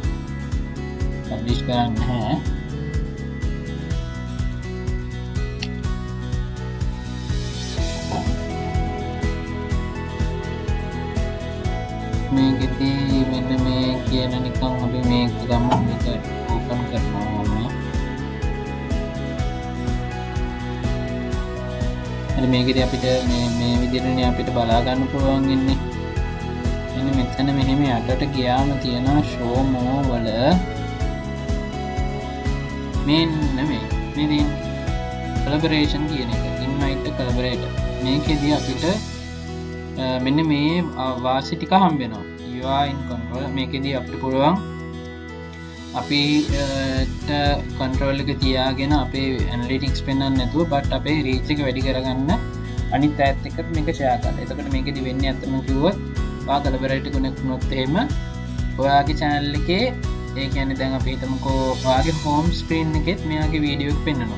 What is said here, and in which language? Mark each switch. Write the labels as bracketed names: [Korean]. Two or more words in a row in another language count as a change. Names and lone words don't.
[Sinhala] පබ්ලිෂ් කරන්න නැහැ මේකෙදී මෙන්න මේ කියන නිකන් අපි මේක ගමු මේක ඕපන් කරනවා හරි මේකෙදී අපිට මේ විදිහටනේ අපිට බලා ගන්න පුළුවන් ඉන්නේ මෙන්න මෙතන මෙහෙම යටට ගියාම තියෙනවා [English] show more [Sinhala] වල මෙන්න මේ collaboration කියන එක [English] invite to collaborate [Sinhala] මේකෙදී අපිට මෙන්න මේ වාසි ටික හම්බ වෙනවා [English] you are in control [Sinhala] මේකෙදී අපිට පුළුවන් අපිට control එක තියාගෙන අපේ analytics පෙන්වන්න නැතුව but අපේ reach එක වැඩි කරගන්න අනිත් අයත් එක්ක මේක share කරන්න. එතකොට මේකෙදී වෙන්නේ අතම කිව්වොත් ඔයා collaborate කරනොත් එහෙම ඔයාගේ channel එකේ ඒ කියන්නේ දැන් අපි හිතමුකෝ ඔයාගේ [English] home screen [Sinhala] එකෙත් මෙයාගේ වීඩියෝ එක පෙන්වනවා.